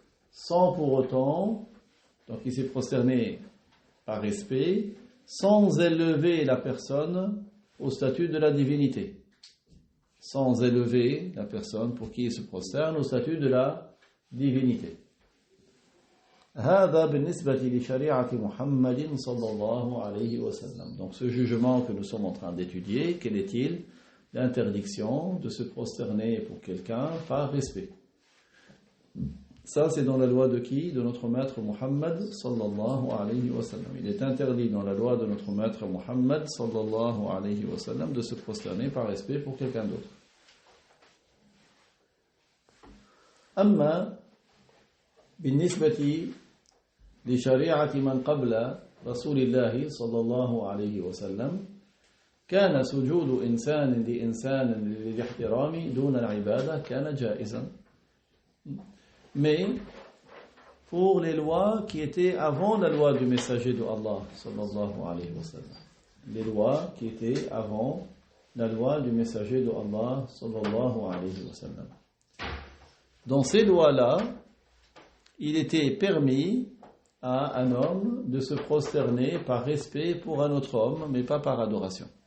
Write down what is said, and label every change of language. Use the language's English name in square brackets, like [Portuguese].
[French] sans pour autant, donc il s'est prosterné par respect, sans élever la personne au statut de la divinité. Sans élever la personne pour qui il se prosterne au statut de la divinité. [Arabic] هذا بالنسبة لشريعة محمد صلى الله عليه وسلم. [French] Donc ce jugement que nous sommes en train d'étudier, quel est-il? L'interdiction de se prosterner pour quelqu'un par respect. Ça c'est dans la loi de qui? De notre maître Muhammad sallallahu alayhi wa sallam. Il est interdit dans la loi de notre maître Muhammad sallallahu alayhi wa sallam de se prosterner par respect pour quelqu'un d'autre. [Arabic] أما بالنسبة لشريعة من قبل رسول الله صلى الله عليه وسلم كان سجود إنسان لإنسان للاحترام دون العبادة كان جائزا. [French] Mais pour les lois qui étaient avant la loi du messager de Allah sallallahu alayhi wa sallam, les lois qui étaient avant la loi du messager de Allah sallallahu alayhi wa sallam, dans ces lois-là, il était permis à un homme de se prosterner par respect pour un autre homme, mais pas par adoration.